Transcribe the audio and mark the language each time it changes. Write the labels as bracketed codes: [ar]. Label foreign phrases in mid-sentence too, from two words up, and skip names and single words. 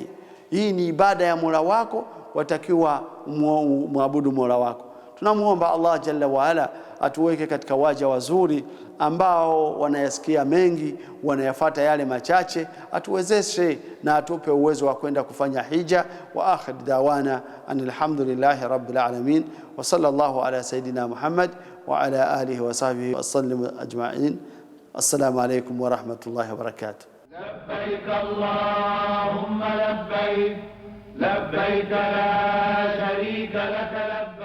[sw] Hii ni ibada ya Mola wako, watakiwa muabudu Mola wako. Tunamuomba [ar] الله جل وعلا [sw] atuweke katika waja wazuri ambao wanayasikia mengi, wanayafuata yale machache. Atuwezeshe na atupe uwezo wa kwenda kufanya hija. [ar] وآخر دعوانا الحمد لله رب العالمين وصلى الله على سيدنا محمد وعلى آله وصحبه وسلم أجمعين. السلام عليكم ورحمة الله وبركاته. لبيك اللهم لبيك، لبيك لا شريك لك